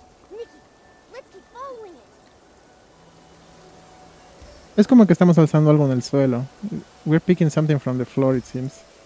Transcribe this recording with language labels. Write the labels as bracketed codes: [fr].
[en] Nikki, let's keep following it. [es] Es como que estamos alzando algo en el suelo. [en] We're picking something from the floor, it seems.